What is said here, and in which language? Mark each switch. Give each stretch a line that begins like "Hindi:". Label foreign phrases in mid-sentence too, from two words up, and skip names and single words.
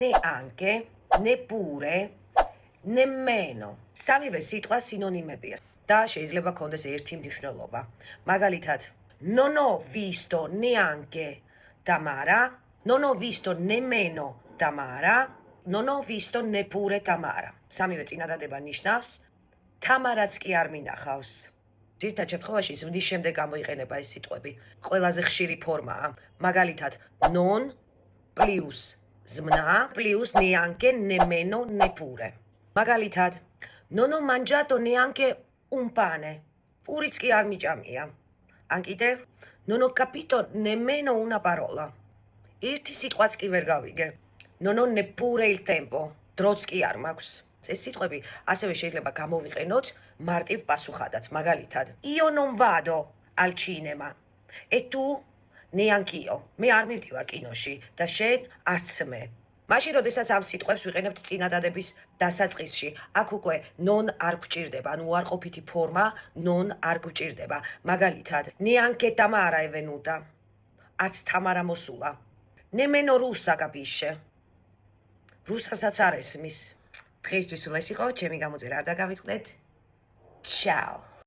Italian: neanche, neppure, nemmeno.
Georgian: სამივე სიტყვა სინონიმებია და შეიძლება კონდეს ერთი მნიშვნელობა. მაგალითად,
Italian: non ho visto neanche Tamara, non ho visto nemmeno Tamara, non ho visto neppure Tamara.
Georgian: სამივე წინადადება ნიშნავს თამარაც კი არ მინახავს. ძირითად შემთხვევაში ზმნის შემდეგ გამოიყენება ეს სიტყვები. ყველაზე ხშირი ფორმაა. მაგალითად,
Italian: non plus zmna plus neanche nemmeno neppure. მაგალითად, non ho mangiato neanche un pane.
Georgian: პურიც კი არ მიჭამია. ან კიდევ,
Italian: non ho capito nemmeno una parola.
Georgian: ერთი სიტყვაც კი ვერ გავიგე.
Italian: Non ho neppure il tempo.
Georgian: დროც კი არ მაქვს. ეს სიტყვები ასევე შეიძლება გამოვიყენოთ მარტივ პასუხადაც. მაგალითად,
Italian: io non vado al cinema. E tu? Neanch'io.
Georgian: მე არ მივდივარ კინოში და შენ არც მე. მაშინ, როდესაც ამ სიტყვებს ვიყენებთ წინადადების დასაწყისში, აქ უკვე non არ გვჭირდება, ანუ უარყოფითი ფორმა non არ გვჭირდება. მაგალითად,
Italian: neanche Tamara è venuta.
Georgian: არც თამარა მოსულა.
Italian: Nemmeno russa capisce.
Georgian: რუსასაც არ ესმის. დღეისთვის სულ ეს იყო, ჩემი გამოწერა არ დაგავიწყდეთ.
Italian: Ciao.